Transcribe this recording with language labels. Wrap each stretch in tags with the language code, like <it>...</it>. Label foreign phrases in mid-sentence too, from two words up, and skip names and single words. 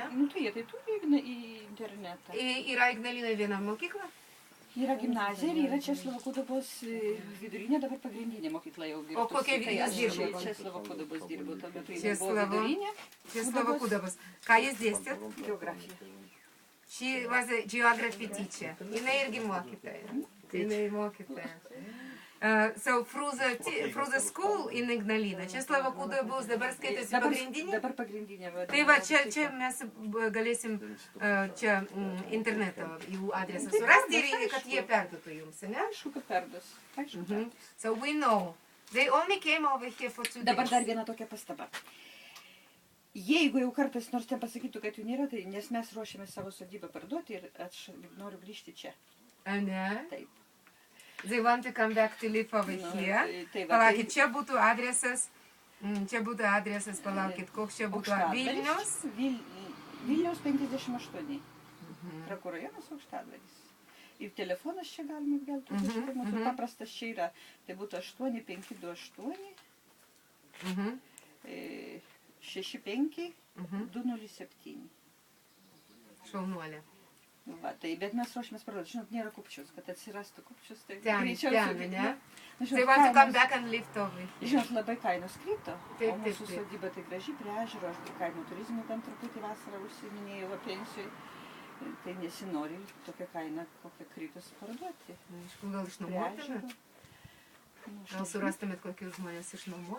<lt>Nu tai jie tai turi į internetą. Yra Ignalinoje viena mokykla? Yra gimnazija ir yra Česlovo Kudabos vidurinė, dabar pagrindinė mokykla jau dirba. O kokia jūs dirbo? Česlovo Kudabos dirbo, tuo metu jis buvo vidurinė. Česlovo Kudabos. Ką jūs dėstėt? Geografiją.</lt> <en>She was a geography teacher.</en> <lt>Jinai irgi mokytoja. Jinai mokytoja.</lt> <en>So through the school in Ignalina,</en> <lt>Česlovo Kudabos dabar skaitosi pagrindinė? Dabar pagrindinė. Tai va, čia mes galėsim čia interneto jų adresą surasti ir kad jie perduotų jums, ne? Aišku, kad perduos.</lt> <en>So we know. They only came over here for 2 days.</en> <lt>Dabar dar viena tokia pastaba. Jeigu jau kartais nors ten pasakytų, kad jų nėra, tai nes mes ruošiame savo sodybą parduoti ir aš noriu grįžti čia. Ne? Taip.</lt> <en>They want to come back to live over here.</en> <lt>Palaukit, čia būtų adresas, palaukit, koks čia būtų Vilnius? Vilniaus 58. Trakų rajonas Aukštadvaris. Ir telefonas čia galima atgelti, mūsų paprastas čia yra. Tai būtų 8528 65 207. Šaunuolė. Va, tai, bet mes ruošimės parduoti. Žinot, nėra kupčius, kad atsirastų kupčius. Tai ten, ne?</lt> <en>They want to come back and live over here.</en> <lt>Žinot, labai kainos krito. O mūsų sodyba tai graži prie ežero, aš kaimo turizmų ten truputį vasarą užsiminėjau pensijoj. Tai nesinori tokią kainą, kokią kritus parduoti. Gal išnuomotumėt? Gal surastumėt kokius žmonės išnuomot?</lt>